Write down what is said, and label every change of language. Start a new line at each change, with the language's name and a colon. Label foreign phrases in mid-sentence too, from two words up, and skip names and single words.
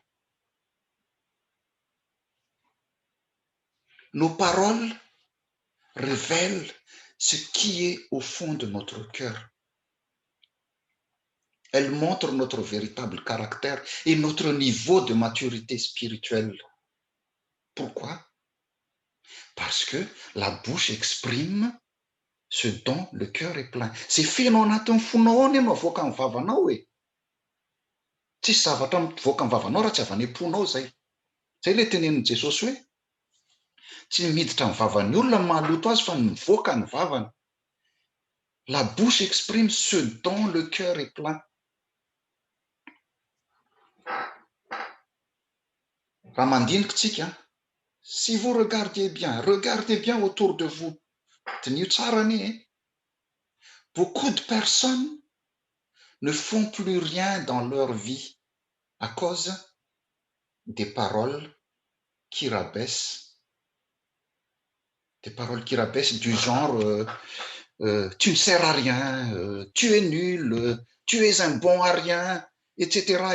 French: Nos paroles révèlent ce qui est au fond de notre cœur. Elles montrent notre véritable caractère et notre niveau de maturité spirituelle. Pourquoi? Parce que la bouche exprime ce dont le cœur est plein.
Malagasy: C'est fenao anatin'ny fonao ao no avoaka ny vavanao e. Tsisy zavatra mivoaka ny vavanao raha tsy avy any am-ponao zay. Zay le tenenin'i Jesosy hoe tsy miditra ny vavan'ny olona ny mahaloto azy fa mivoaka ny vavany.
French: La bouche exprime ce dont le cœur est plein.
Malagasy: Raha mandinika tsika,
French: si vous regardez bien autour de vous.
Malagasy: Dinio tsara anie.
French: Beaucoup de personnes ne font plus rien dans leur vie à cause des paroles qui rabaissent. Des paroles qui rabaissent du genre tu ne sers à rien, tu es nul, tu es un bon à rien, etc.